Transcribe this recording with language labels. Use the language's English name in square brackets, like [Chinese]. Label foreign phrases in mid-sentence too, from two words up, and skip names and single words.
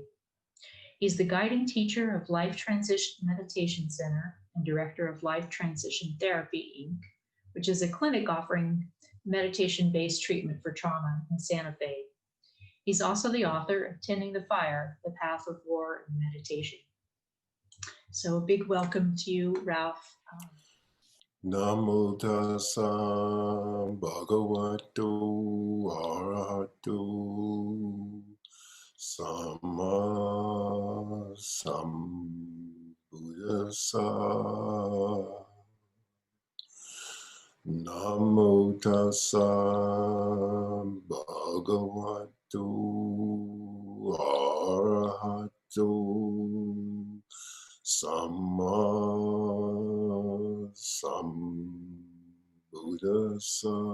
[English] He's the guiding teacher of Life Transition Meditation Center and director of Life Transition Therapy, Inc., which is a clinic offering meditation-based treatment for trauma in Santa Fe. He's also the author of Tending the Fire, The Path of War and Meditation. So a big welcome to you, Ralph. [Pali] Namo tassa bhagavato arahato samma sambuddhassa. Namo tassa bhagavato arahato samma sambuddhassa.